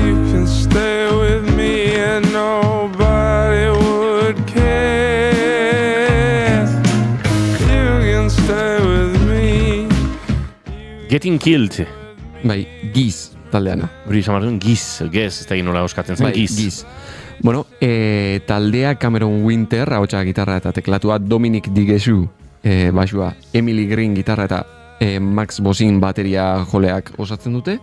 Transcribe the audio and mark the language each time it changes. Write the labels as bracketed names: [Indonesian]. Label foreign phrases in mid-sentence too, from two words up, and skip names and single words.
[English] You can stay with me and nobody would care. You can stay with me. Getting Killed. [Basque] Bai, Giz taldeana. Hori izan Giz, ez da nola euskatzen zen, Giz. Bueno, taldea Cameron Winter, ahotsa gitarra eta teklatua, Dominic Digesu, basua, Emily Green gitarra eta Max Bosin bateria joleak osatzen dute.